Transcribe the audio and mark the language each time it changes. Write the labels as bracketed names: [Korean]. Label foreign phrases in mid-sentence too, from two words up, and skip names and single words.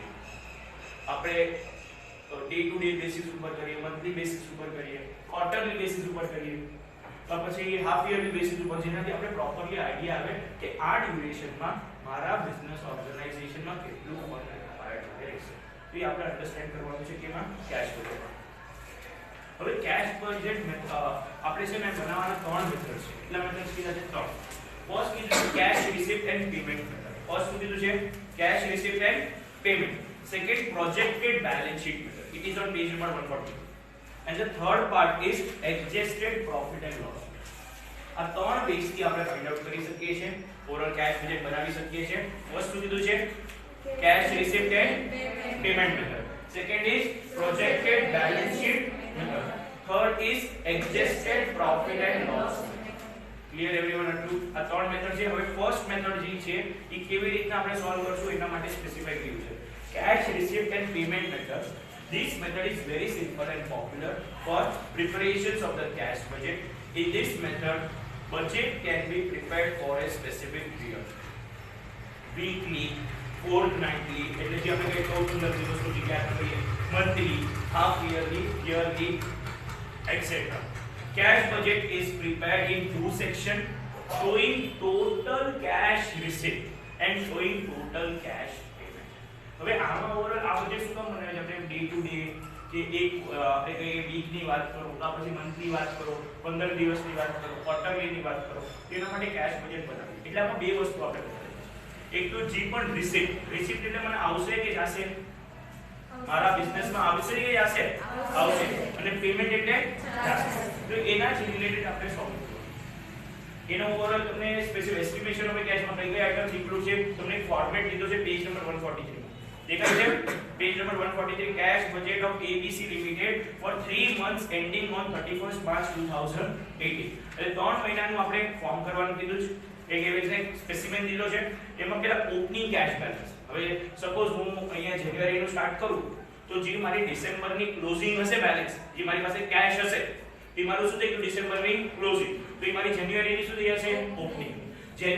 [Gujarati] આપણે [English] day to day basis [Gujarati] ઉપર કરીએ, [English] monthly basis [Gujarati] ઉપર કરીએ, [English] quarterly basis [Gujarati] ઉપર કરીએ, તો પછી [English] half yearly basis [Gujarati] ઉપર, જેનાથી આપણે [English] properly idea [Gujarati] આવે કે આ ડ્યુરેશનમાં મારા બિઝનેસ ઓર્ગેનાઇઝેશનમાં કેટલું [English] fund required [Gujarati] રહેશે. તો એ આપણે અન્ડરસ્ટેન્ડ કરવાનું છે કે એમાં [English] cash budget. [Gujarati] હવે [English] cash budget [Gujarati] આપણે છે ને બનાવવાના 3 મેથડ છે. એટલા મેથડ્સ કીધા છે 3. [English] First is cash receipt and payment method. [Gujarati] First શું કીધું છે? [English] Cash receipt and payment. Second, projected balance sheet method. It is on page number 140. And the third part is adjusted profit and loss. [Gujarati] આ 3 બેઝ થી આપણે [English] find out [Gujarati] કરી શકીએ છીએ, [English] overall cash budget [Gujarati] બનાવી શકીએ છીએ. ફર્સ્ટ શું કીધું છે? [English] Cash receipt and payment method. Second is projected balance sheet method. Third is adjusted profit and loss. clear everyone? [Gujarati] આટલું આ 3 મેથડ છે. હવે [English] first method [Gujarati] જે છે એ કેવી રીતના આપણે સોલ્વ કરશું એના માટે સ્પેસિફાઈ કર્યું છે. [English] cash receipt and payment method. This method is very simple and popular for preparations of the cash budget. In this method, budget can be prepared for a specific period. Weekly, fortnightly, [Gujarati] એટલે જે આપણે કઈ કહું છું લગતી વસ્તુ જે આપણે કહીએ, [English] monthly, half yearly, yearly, etc. Cash budget is prepared in 2 sections, showing total cash receipt and showing total cash payment. [Gujarati] હવે આમાં ઓવરઓલ આ બજેટ શું કામ બનાવે છે? આપણે [English] day to day [Gujarati] કે એક આપણે કહીએ વીકની વાત કરો, તો પછી મંથલી વાત કરો, 15 દિવસની વાત કરો, ક્વાર્ટરલીની વાત કરો, તેના માટે [English] cash budget [Gujarati] બનાવીએ. એટલે આમાં બે વસ્તુ આપણે બનાવીએ. એક તો જે પણ રિસીપ્ટ એટલે મને આવશે કે જશે, મારા બિઝનેસમાં આવશે કે જશે? આવશે. અને પેમેન્ટ એટલે જશે. તો એના જ રિલેટેડ આપણે સોલ્વ કરવું. એનો ઓવરઓલ તમને [English] specific estimation of [Gujarati] કેશમાં કઈ કઈ આઇટમ્સ ઇન્ક્લુડ છે તમને એક ફોર્મેટ દીધો છે [English] page number [Gujarati] 143. દેખાય છે? [English] page number [Gujarati] 143, [English] cash budget of ABC limited for 3 months ending on 31st March 2018. [Gujarati] એટલે 3 મહિનાનું આપણે ફોર્મ કરવાનું કીધું છે. એક એવી સ્પેસિમેન દીધો છે. એમાં પેલા [English] opening cash balance. [Gujarati] હવે સપોઝ હું અહીંયા જાન્યુઆરીનું સ્ટાર્ટ કરું તો જે મારી ડિસેમ્બરની ક્લોઝિંગ હશે બેલેન્સ, જે મારી પાસે કેશ હશે, એ મારું શું થઈ ગયું? ડિસેમ્બરની ક્લોઝિંગ. તો એ મારી જાન્યુઆરીની શું થઈ જશે? ઓપનિંગ.